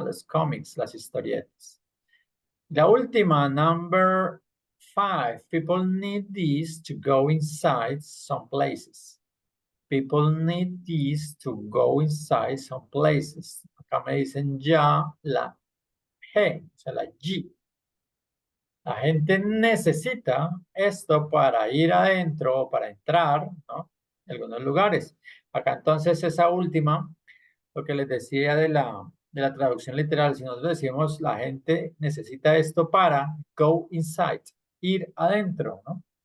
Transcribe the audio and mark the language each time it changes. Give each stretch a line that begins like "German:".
Spanish: Los cómics, las historietas. La última,
English: number 5. People need these to go inside some places. People need these to go inside some places.
Spanish: Acá me dicen ya la G, o sea, la G. La gente necesita esto para ir adentro o para entrar, ¿no? En algunos lugares. Acá entonces esa última, lo que les decía de la traducción literal, si nosotros decimos la gente necesita esto para
English: go inside,
Spanish: ir adentro, ¿no?